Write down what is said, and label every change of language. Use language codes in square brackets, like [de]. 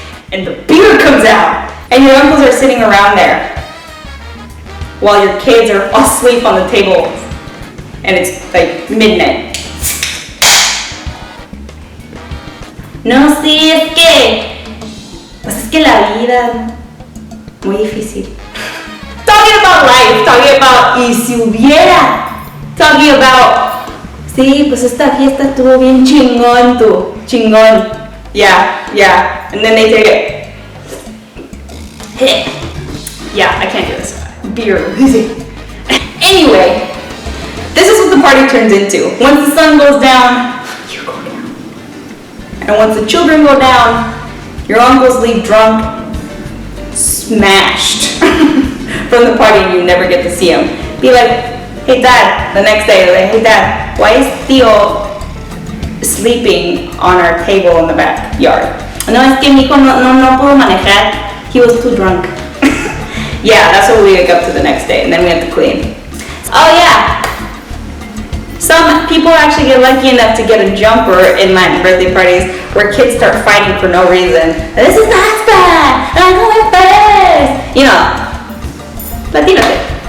[en] And the beer comes out and your uncles are sitting around there while your kids are asleep on the table and it's like midnight. [es] No, sí, es que la vida muy difícil. [en] Talking about life, talking about [es] y si hubiera, [en] talking about, [es] sí, pues esta fiesta estuvo bien chingón tú, chingón, [en] yeah, and then they take it. Yeah, I can't do this. Beer. Anyway, this is what the party turns into. Once the sun goes down, you go down. And once the children go down, your uncles leave drunk, smashed from the party and you never get to see them. Be like, hey dad, the next day, like, hey dad, why is Tío sleeping on our table in the backyard? [es] No, es que mi hijo no pudo manejar. [en] He was too drunk. Yeah, that's what we wake up to the next day and then we have to clean. Oh yeah. Some people actually get lucky enough to get a jumper in Latin birthday parties where kids start fighting for no reason. This is not bad. I'm going first. You know, Latino thing.